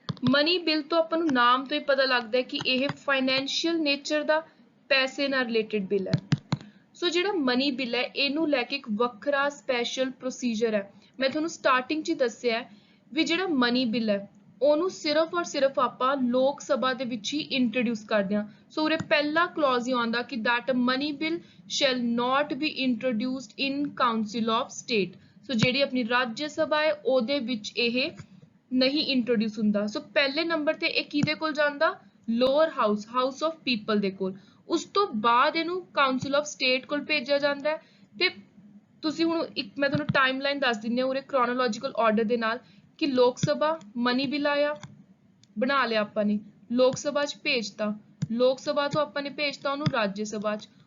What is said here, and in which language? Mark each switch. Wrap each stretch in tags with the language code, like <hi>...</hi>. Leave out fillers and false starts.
<pa>Money bill ਤੋਂ ਆਪਾਂ ਨੂੰ ਨਾਮ ਤੋਂ ਹੀ ਪਤਾ ਲੱਗਦਾ ਹੈ ਕਿ ਇਹ ਫਾਈਨੈਂਸ਼ੀਅਲ ਨੇਚਰ ਦਾ ਪੈਸੇ ਨਾਲ ਰਿਲੇਟਡ ਬਿੱਲ ਹੈ। ਸੋ ਜਿਹੜਾ ਮਨੀ ਬਿੱਲ ਹੈ ਇਹਨੂੰ ਲੈ ਕੇ ਇੱਕ ਵੱਖਰਾ ਸਪੈਸ਼ਲ ਪ੍ਰੋਸੀਜਰ ਹੈ। ਮੈਂ ਤੁਹਾਨੂੰ ਸਟਾਰਟਿੰਗ 'ਚ ਹੀ ਦੱਸਿਆ ਵੀ ਜਿਹੜਾ ਮਨੀ ਬਿੱਲ ਹੈ ਉਹਨੂੰ ਸਿਰਫ ਔਰ ਸਿਰਫ ਆਪਾਂ ਲੋਕ ਸਭਾ ਦੇ ਵਿੱਚ ਹੀ ਇੰਟਰੋਡਿਊਸ ਕਰਦੇ ਹਾਂ। ਸੋ ਉਰੇ ਪਹਿਲਾ ਕਲੌਜ਼ ਹੀ ਆਉਂਦਾ ਕਿ</pa> <en>that money bill shall not be introduced in council of state।</en> <pa>ਸੋ ਜਿਹੜੀ ਆਪਣੀ ਰਾਜ ਸਭਾ ਹੈ ਉਹਦੇ ਵਿੱਚ ਇਹ ਨਹੀਂ ਇੰਟਰੋਡਿਊਸ ਹੁੰਦਾ। ਸੋ ਪਹਿਲੇ ਨੰਬਰ ਤੇ ਇਹ ਕਿਹਦੇ ਕੋਲ ਜਾਂਦਾ, lower house, house of people ਦੇ ਕੋਲ। ਉਸ ਤੋਂ ਬਾਅਦ ਇਹਨੂੰ ਕਾਉਂਸਲ ਆਫ ਸਟੇਟ ਕੋਲ ਭੇਜਿਆ ਜਾਂਦਾ ਹੈ। ਤੇ ਤੁਸੀਂ ਹੁਣ ਇੱਕ ਮੈਂ ਤੁਹਾਨੂੰ ਟਾਈਮਲਾਈਨ ਦੱਸ ਦਿੰਦੀ ਹਾਂ ਉਰੇ ਕ੍ਰੋਨੋਲੋਜੀਕਲ ਆਰਡਰ ਦੇ ਨਾਲ ਕਿ ਲੋਕ ਸਭਾ ਮਨੀ ਬਿੱਲ ਆਇਆ, ਬਣਾ ਲਿਆ ਆਪਾਂ ਨੇ, ਲੋਕ ਸਭਾ 'ਚ ਭੇਜਤਾ, ਲੋਕ ਸਭਾ ਤੋਂ ਆਪਾਂ ਨੇ ਭੇਜਤਾ ਉਹਨੂੰ ਰਾਜ ਸਭਾ 'ਚ।</pa>